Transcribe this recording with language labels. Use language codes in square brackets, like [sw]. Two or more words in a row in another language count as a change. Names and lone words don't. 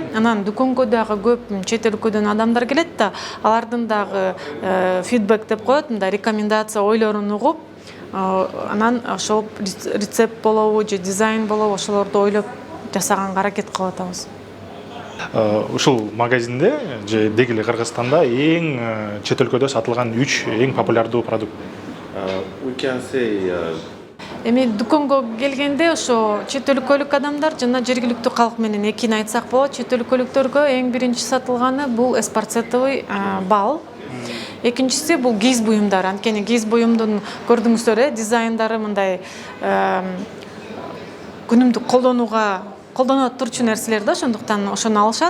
[ky] Анан дүкөнгө дагы көп чет өлкөдөн адамдар келет да, алардын дагы фидбек деп коет, мындай рекомендация, ойлорун угуп, анан ошол рецепт болобу же дизайн болобу ошолорду ойлоп жасаганга аракет кылып атабыз. Ушул магазинде же деги эле Кыргызстанда эң чет өлкөдө сатылган 3 эң популярдуу продукт. [en] we can say [ky] Эми дүкөнгө келгенде ошо чет өлкөлүк адамдар жана жергиликтүү калк менен экини айтсак болот. Чет өлкөлүктөргө эң биринчи сатылганы бул эспарцетовый бал. Экинчиси бул кийиз буюмдар. Анткени кийиз буюмдун көрдүңүздөр, дизайндары мындай күнүмдүк колдонот турчу нерселер да, ошондуктан ошону алышат.